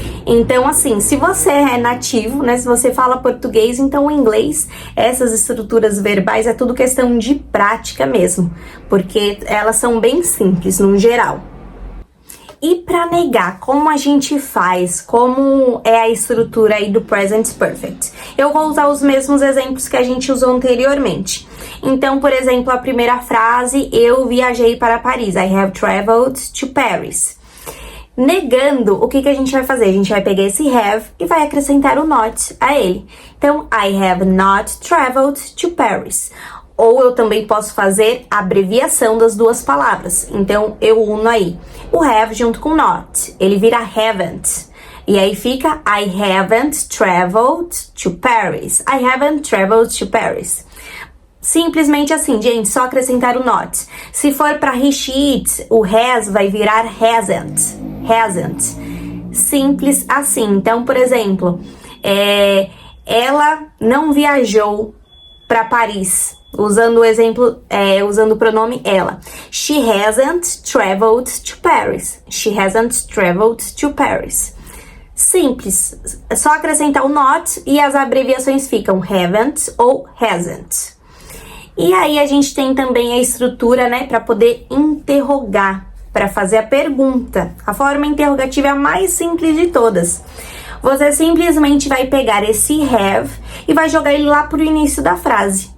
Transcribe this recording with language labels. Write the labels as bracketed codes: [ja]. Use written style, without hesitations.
[pt] Então, assim, se você é nativo, né? Se você fala português, então o inglês, essas estruturas verbais, é tudo questão de prática mesmo, porque elas são bem simples, no geral. E para negar como a gente faz, como é a estrutura aí do present perfect, eu vou usar os mesmos exemplos que a gente usou anteriormente. Então, por exemplo, a primeira frase, eu viajei para Paris. [en] I have traveled to Paris. [pt] Negando, o que a gente vai fazer? A gente vai pegar esse have e vai acrescentar o not a ele. Então, [en] I have not traveled to Paris. [pt] Ou eu também posso fazer a abreviação das duas palavras. Então, eu uno aí o have junto com not. Ele vira haven't. E aí fica [en] I haven't traveled to Paris. I haven't traveled to Paris. [pt] Simplesmente assim, gente, só acrescentar o not. Se for para he, she, it, o has vai virar hasn't. Hasn't. Simples assim. Então, por exemplo, ela não viajou para Paris. Usando o exemplo, usando o pronome ela. [en] She hasn't traveled to Paris. She hasn't traveled to Paris. [pt] Simples. É só acrescentar o not e as abreviações ficam haven't ou hasn't. E aí a gente tem também a estrutura, né, para poder interrogar, para fazer a pergunta. A forma interrogativa é a mais simples de todas. Você simplesmente vai pegar esse have e vai jogar ele lá pro início da frase.